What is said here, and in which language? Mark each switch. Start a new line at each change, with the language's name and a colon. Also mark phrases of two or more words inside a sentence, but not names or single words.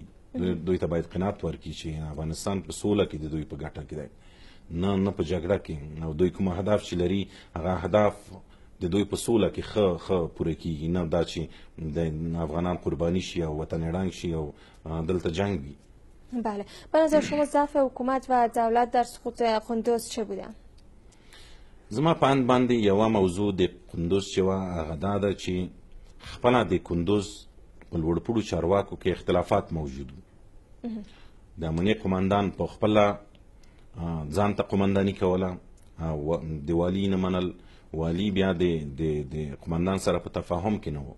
Pashto: دوی ته باید قناعت ورکړي چې افغانستان په سوله کې د دوی په ګټه کې دی، نه په جګړه کې، او دوی کوم هدف چې لري هغه هدف د دوی په سوله کې ښه پوره کیږي، نه دا چې د افغانان قربانی شي او وطن ړنګ شي او دلته جنگ وي.
Persian: بله، به نظر شما ضعف حکومت و دولت در سقوط قندوز چه بوده؟
Pashto: زما په اند باندې یوه موضوع د قندوز چې وه هغه دا ده چې خپله د قندوز په لوړپوړو چارواکو کې اختلافات موجود وو. د امنیه قماندان په خپله ځان ته قمانداني کوله او د والي نه منل، والي بیا د قماندان سره په تفاهم کې نه و.